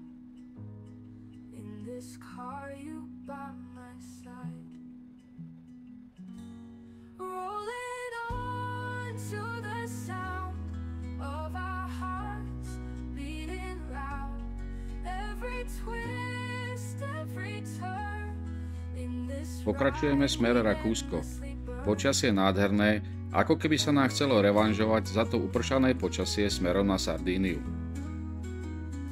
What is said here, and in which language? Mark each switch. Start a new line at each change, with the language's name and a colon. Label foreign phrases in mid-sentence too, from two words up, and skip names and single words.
English: In this car, you by my side. Rolling on to the sound of our hearts beating loud. Every twist, every turn in this.
Slovak: Pokračujeme smer Rakúsko. Počasie nádherné, ako keby sa nám chcelo revanžovať za to upršané počasie smerom na Sardíniu.